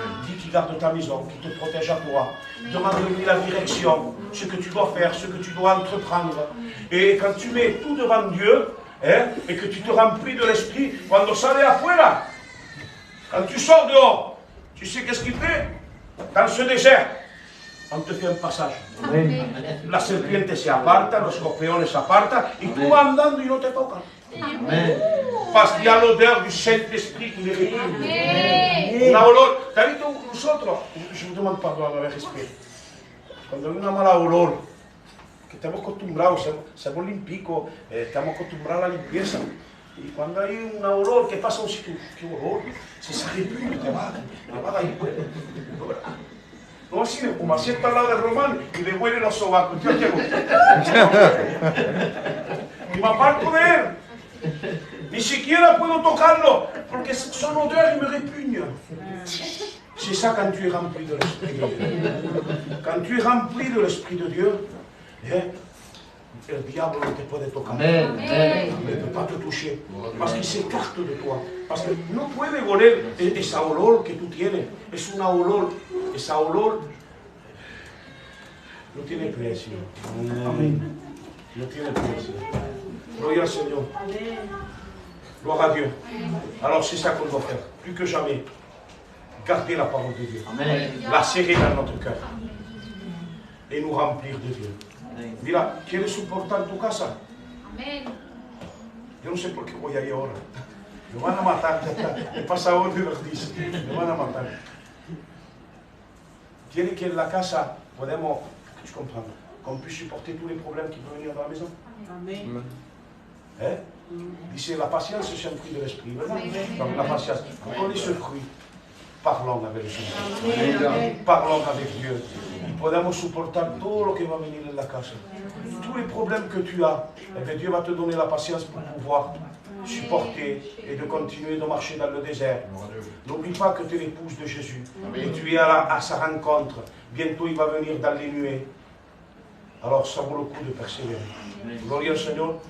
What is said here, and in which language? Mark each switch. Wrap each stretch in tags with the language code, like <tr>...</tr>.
<fr>Dis qu'il garde ta maison, qu'il te protège à toi. Demande-lui la direction, ce que tu dois faire, ce que tu dois entreprendre. Et quand tu mets tout devant Dieu, et que tu te remplis de l'esprit,</fr> <es>cuando sales afuera,</es> <fr>quand tu sors dehors, tu sais qu'est-ce qu'il fait? Dans ce désert, on te fait un passage. Amen.</fr> <es>La serpiente se aparta, los escorpiones se apartan, y tú vas andando y no te tocan. Amen.</es> <fr>Parce qu'il y a l'odeur du Saint-Esprit qui les réunit.</fr> <es>Una olor. ¿Te has visto nosotros?</es> <fr>Je vous demande pardon avec respect.</fr> <es>Cuando hay una mala olor, que estamos acostumbrados, somos limpicos, estamos acostumbrados a la limpieza. Y cuando hay un olor que pasa a un sitio, ¿qué olor? Se repugne, te va de ahí. No así, como así está al lado de Román y le huele los sobacos. Yo llego. Y me aparto de él. Ni siquiera puedo tocarlo, porque son odeurs y me repugne.</es> <fr>C'est ça quand tu es rempli de l'Esprit de Dieu. Quand tu es rempli de l'Esprit de Dieu,</fr> <es>el diablo no te puede tocar.</es> <fr>Amen. Ne peut pas te toucher. Parce qu'il s'écarte de toi. Parce que</fr> <es>no puede oler esa olor que tú tienes. Es una olor. Esa olor no tiene precio. Amén. No tiene precio. Gloria al Señor.</es> <fr>Gloire à Dieu. Alors c'est ça qu'on doit faire. Plus que jamais. Garder la parole de Dieu. Amen. La serrer dans notre cœur. Et nous remplir de Dieu.</fr> <es>Mira, ¿quieres soportar tu casa? Amén. Yo no sé por qué voy ahí ahora. Me van a matar, ya está. He pasado de los días. Me van a matar. ¿Quiere que en la casa podemos,</es> <fr>je comprends, qu'on puisse supporter tous les problèmes qui peuvent venir dans la maison? Amén. Dice, la patience, c'est un fruit de l'esprit, ¿verdad? Donc la patience. Vous connaissez ce fruit. parlons avec le Seigneur. Parlons avec Dieu.</fr> <es>Y podemos soportar todo lo que va a venir en la casa.</es> <fr>Tous les problèmes que tu as, eh bien, Dieu va te donner la patience pour pouvoir supporter et de continuer de marcher dans le désert. N'oublie pas que tu es l'épouse de Jésus et tu es à sa rencontre. Bientôt il va venir dans les nuées. Alors ça vaut le coup de persévérer.</fr> <es>Gloria al</es> <fr>Seigneur.</fr>